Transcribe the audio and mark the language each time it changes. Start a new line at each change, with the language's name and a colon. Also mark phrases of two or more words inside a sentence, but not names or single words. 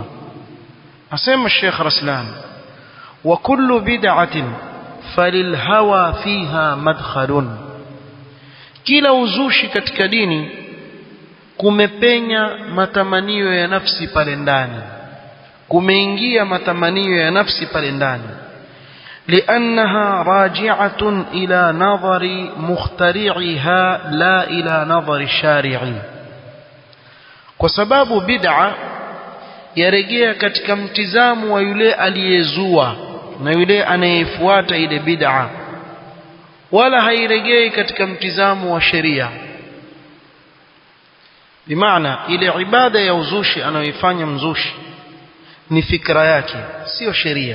Swahili: Asema Sheikh Raslan,
Arabic: وكل بدعة فللهوى فيها مدخل,
Swahili: kila uzushi katika dini kumepenya matamanio ya nafsi pale ndani, kumeingia matamanio ya nafsi pale ndani.
Arabic: لأنها راجعة إلى نظر مخترعها لا إلى نظر الشارع. وسباب بدعة
Swahili: yarejea katika mtizamo wa yule aliyezua na yule anayefuata ile bid'a, wala hairejei katika mtizamo wa sheria. Bimaana ile ibada ya uzushi anayoifanya mzushi ni fikra yake, sio sheria.